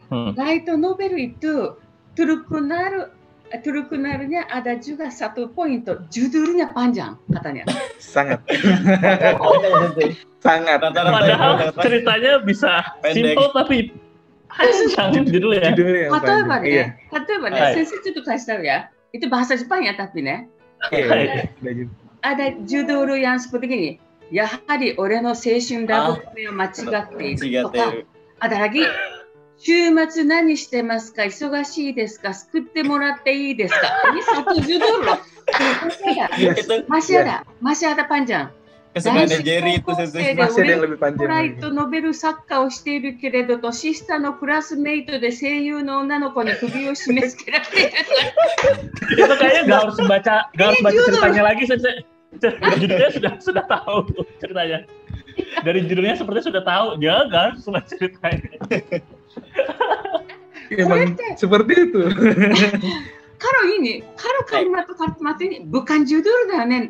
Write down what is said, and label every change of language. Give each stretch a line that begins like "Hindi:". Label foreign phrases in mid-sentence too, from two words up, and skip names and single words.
Indonesian: Light novel itu Turkunarnya ada juga satu poin, judulnya panjang katanya. Sangat. Sangat. Padahal ceritanya bisa simple tapi panjang judulnya. Sensei
Japanese: ちょっと貸した
Indonesian: ya. Itu bahasa Jepang ya tapi ne. Ada judul yang seperti ini.
Japanese: やはり俺の青春ラブコメは間違っているとか。
Indonesian: ada lagi.
Japanese: 週末何してますか、忙しいですか、救ってもらっていいですか。
Indonesian: Ini satu judul loh. Masih ada panjang. Kesukaannya Jerry itu masih ada yang lebih panjang.
Japanese: ライトノベル作家をしているけれど、年下のクラスメイトで声優の女の子に首を締め付けられている。
Indonesian: Itu kayaknya nggak harus baca ceritanya lagi, Sensei. Judulnya sudah tahu ceritanya. Dari judulnya seperti sudah tahu, dia nggak harus baca ceritanya. Emang seperti itu. Kalau kalimat ini bukan judul dah, Nen.